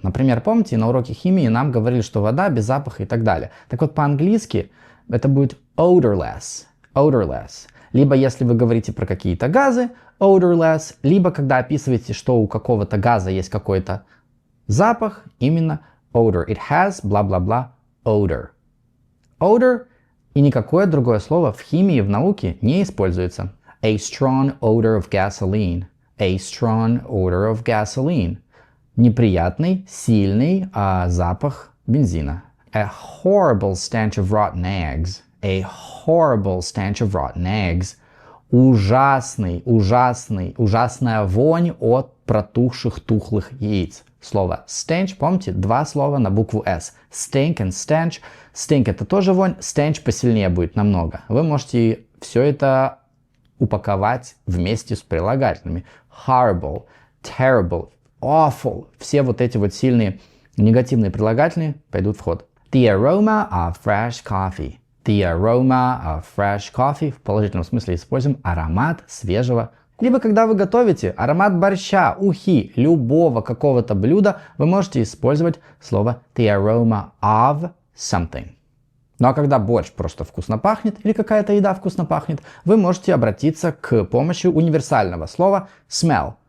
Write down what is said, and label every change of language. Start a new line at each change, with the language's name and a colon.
Russian: Например, помните, на уроке химии нам говорили, что вода без запаха и так далее. Так вот, по-английски это будет odorless.
English: Odorless.
Russian: Либо если вы говорите про какие-то газы, odorless, либо когда описываете, что у какого-то газа есть какой-то запах, именно odor.
English: It has бла-бла-бла odor.
Russian: Odor и никакое другое слово в химии, в науке не используется.
English: A strong odor of gasoline. A strong odor of gasoline.
Russian: Неприятный, сильный запах бензина.
English: A horrible stench of rotten eggs. A horrible stench of rotten eggs.
Russian: Ужасная вонь от протухших тухлых яиц. Слово stench, помните, два слова на букву S.
English: Stink and stench.
Russian: Stink это тоже вонь, stench посильнее будет намного. Вы можете все это упаковать вместе с прилагательными. Horrible, terrible, awful. Все вот эти вот сильные Негативные прилагательные пойдут в ход.
English: The aroma of fresh coffee. The aroma of fresh coffee.
Russian: В положительном смысле используем аромат свежего. Либо когда вы готовите аромат борща, ухи, любого какого-то блюда, вы можете использовать слово
English: the aroma of something.
Russian: Ну а когда борщ просто вкусно пахнет или какая-то еда вкусно пахнет, вы можете обратиться к помощи универсального слова smell.